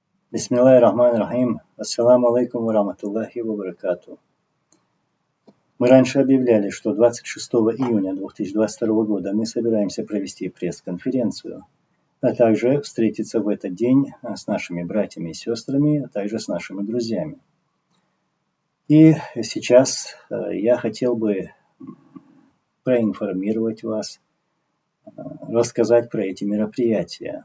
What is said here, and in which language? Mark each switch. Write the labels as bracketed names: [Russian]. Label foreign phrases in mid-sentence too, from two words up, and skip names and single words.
[Arabic] بسم الله الرحمن الرحيم. السلام عليكم ورحمة الله وبركاته. [Russian] Мы раньше объявляли, что 26 июня 2022 года мы собираемся провести пресс-конференцию, а также встретиться в этот день с нашими братьями и сестрами, а также с нашими друзьями. И сейчас я хотел бы проинформировать вас, рассказать про эти мероприятия.